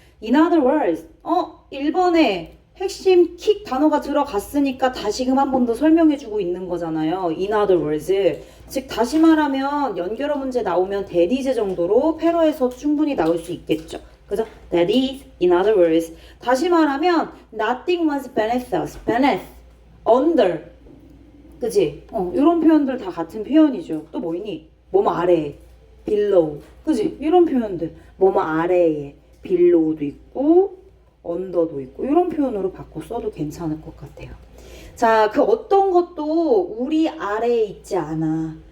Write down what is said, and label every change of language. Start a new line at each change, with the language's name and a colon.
English: In other words,
Korean: 1번에 핵심 킥 단어가 들어갔으니까 다시금 한 번 더 설명해주고 있는 거잖아요.
English: In other words.
Korean: 즉 다시 말하면 연결어 문제 나오면 that is 정도로 패러에서 충분히 나올 수 있겠죠. 그죠?
English: That is, in other words.
Korean: 다시 말하면
English: nothing was beneath us. beneath, under.
Korean: 그지? 이런 표현들 다 같은 표현이죠. 또 뭐니? 뭐뭐 아래에, below. 그지? 이런 표현들. 뭐뭐 아래에, below도 있고 언더도 있고 이런 표현으로 바꿔 써도 괜찮을 것 같아요. 자, 그 어떤 것도 우리 아래에 있지 않아.